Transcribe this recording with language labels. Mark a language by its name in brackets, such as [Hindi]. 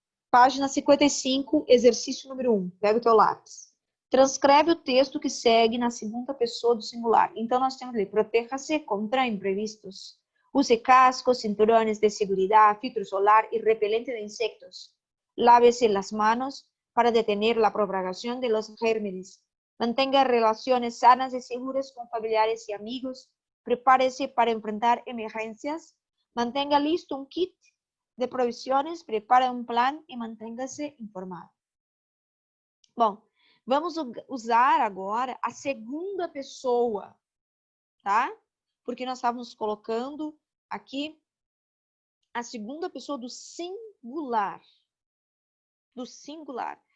[Portuguese] Página 55, exercício número 1. Pega o teu lápis. Transcreve o texto que segue na segunda pessoa do singular. Então, nós temos ali, proteja-se contra imprevistos. [Spanish] Use cascos, cinturones de seguridad, filtro solar y repelente de insectos. Lávese las manos para detener la propagación de los gérmenes. Mantenga relaciones sanas y seguras con familiares y amigos. Prepárese para enfrentar emergencias. Mantenga listo un kit de [Portuguese] provisões, prepare um plano e mantenha-se informado. Bom, vamos usar agora a segunda pessoa, tá? Porque nós estávamos colocando aqui a segunda pessoa do singular. Do singular.